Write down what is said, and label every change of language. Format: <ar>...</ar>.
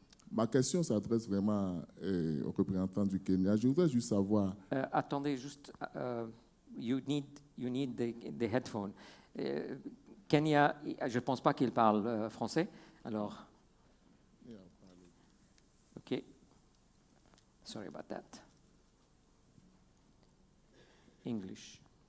<fr>Ma question s'adresse vraiment au représentant du Kenya. Je voudrais juste savoir... attendez, juste,</fr> <en>you need the headphone.</en> <fr>Kenya, je ne pense pas qu'il parle français, alors...</fr> <en>OK. Sorry about that. English.</en>